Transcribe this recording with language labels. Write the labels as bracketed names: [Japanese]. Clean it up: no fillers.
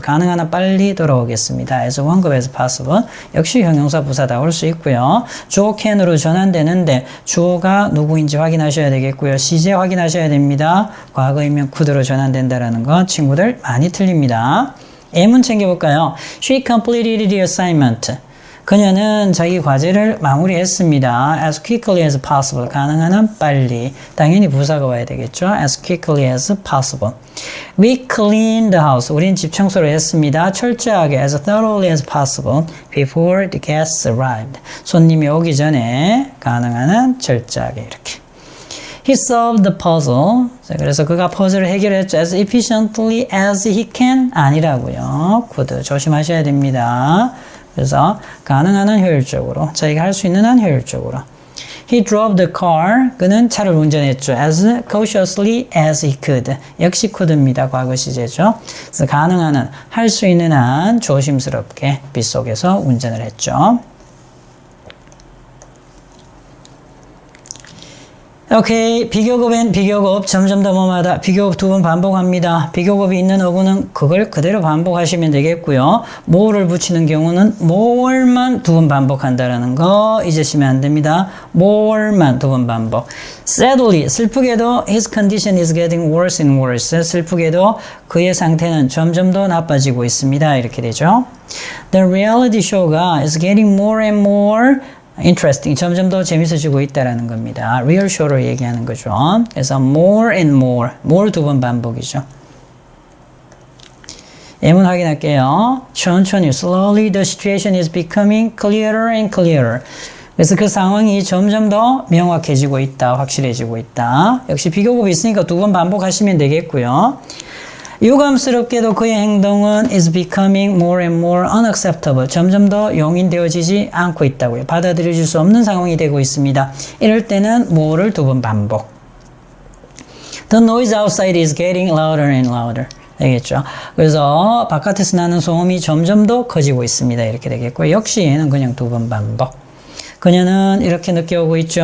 [Korean] 가능한 한 빨리 돌아오겠습니다. [English] as long as possible. [Korean] 역시 형용사 부사 다 올 수 있고요. 주어 can으로 전환되는데 주어가 누구인지 확인하셔야 되겠고요. 시제 확인하셔야 됩니다. 과거이면 could로 전환된다라는 거 친구들 많이 틀립니다. M은 챙겨볼까요? [English] She completed the assignment. [Korean] 그녀는 자기 과제를 마무리했습니다. [English] as quickly as possible. [Korean] 가능한 한 빨리. 당연히 부사가 와야 되겠죠. [English] as quickly as possible. We cleaned the house. [Korean] 우린 집 청소를 했습니다. [English] 철저하게 as thoroughly as possible before the guests arrived. [Korean] 손님이 오기 전에 가능한 한 철저하게 이렇게. [English] He solved the puzzle. [Korean] 자, 그래서 그가 퍼즐을 해결했죠. [English] as efficiently as he can. [Korean] 아니라고요. could. 조심하셔야 됩니다. 그래서 가능한 한 효율적으로, 자기가 할 수 있는 한 효율적으로. [English] He drove the car. [Korean] 그는 차를 운전했죠. [English] as cautiously as he could. [Korean] 역시 could입니다. 과거 시제죠. 그래서 가능한 한, 할 수 있는 한 조심스럽게 빗속에서 운전을 했죠. 오케이. 비교급엔 비교급 점점 더 뭐마다 비교급 두 번 반복합니다. 비교급이 있는 어구는 그걸 그대로 반복하시면 되겠고요. more를 붙이는 경우는 more만 두 번 반복한다라는 거 잊으시면 안 됩니다. more만 두 번 반복. [English] sadly 슬프게도 his condition is getting worse and worse. [Korean] 슬프게도 그의 상태는 점점 더 나빠지고 있습니다. 이렇게 되죠. [English] The reality show가 is getting more and more interesting. [Korean] 점점 더 재밌어지고 있다라는 겁니다. real show를 얘기하는 거죠. 그래서 more and more. more 두 번 반복이죠. 예문 확인할게요. [English] 천천히 slowly the situation is becoming clearer and clearer. [Korean] 그래서 그 상황이 점점 더 명확해지고 있다. 확실해지고 있다. 역시 비교급이 있으니까 두 번 반복하시면 되겠고요. 유감스럽게도 그의 행동은 [English] is becoming more and more unacceptable. [Korean] 점점 더 용인되어지지 않고 있다고요. 받아들여질 수 없는 상황이 되고 있습니다. 이럴 때는 more를 두 번 반복. [English] The noise outside is getting louder and louder. [Korean] 되겠죠. 그래서 바깥에서 나는 소음이 점점 더 커지고 있습니다. 이렇게 되겠고 역시 얘는 그냥 두 번 반복. 그녀는 이렇게 느껴오고 있죠.